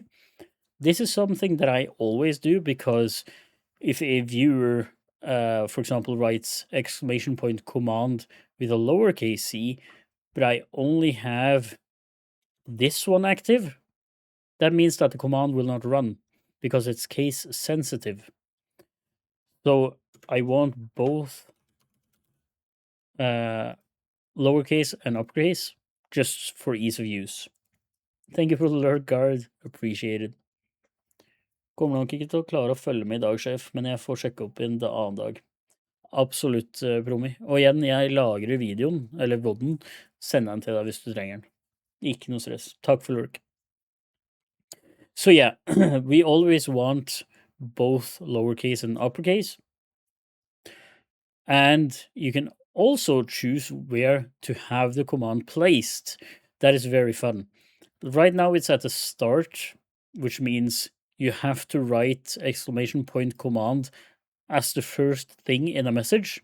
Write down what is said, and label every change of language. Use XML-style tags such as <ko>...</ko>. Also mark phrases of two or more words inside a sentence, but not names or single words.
<en>This is something that I always do because if a viewer, for example, writes exclamation point command with a lowercase c, but I only have this one active, that means that the command will not run because it's case sensitive. So I want both lowercase and uppercase just for ease of use. Thank you for the alert, guard. Appreciate it.</en> <no>Kommer nok ikke til å klare å følge med i dag, sjef, men jeg får sjekke opp en annen dag. Absolutt, Promi. Og igjen, jeg lagrer videoen, eller vodden, sender den til deg hvis du trenger den. Ikke noe stress. Takk for lurk.</no> <en>So yeah, we always want both lowercase and uppercase. And you can also choose where to have the command placed. That is very fun. Right now it's at the start, which means you have to write exclamation point command as the first thing in a message.</en>